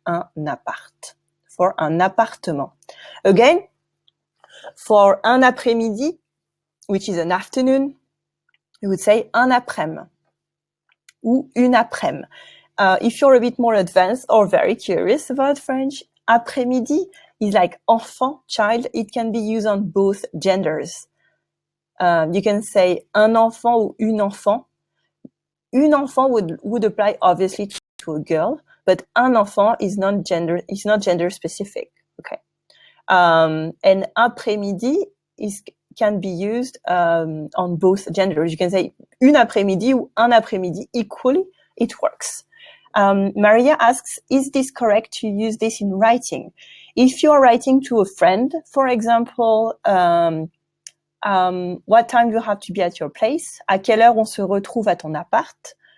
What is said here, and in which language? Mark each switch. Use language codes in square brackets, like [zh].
[fr] Un appart, [en] for [fr] un appartement. [en] Again, for [fr] un après-midi, [en] which is an afternoon, you would say [fr] un après-midi ou une après-midi. [en] If you're a bit more advanced or very curious about French, après-midi is like enfant, child. It can be used on both genders. You can say [fr] un enfant ou une enfant. Une enfant [en] would apply obviously to a girl, but [fr] un enfant [en] is not gender specific. Okay. And après-midi can be used on both genders. You can say [fr] une après-midi ou un après-midi [en] equally. It works. Maria asks, is this correct to use this in writing? If you're writing to a friend, for example, what time you have to be at your place? [fr] À quelle heure on se retrouve à ton appart?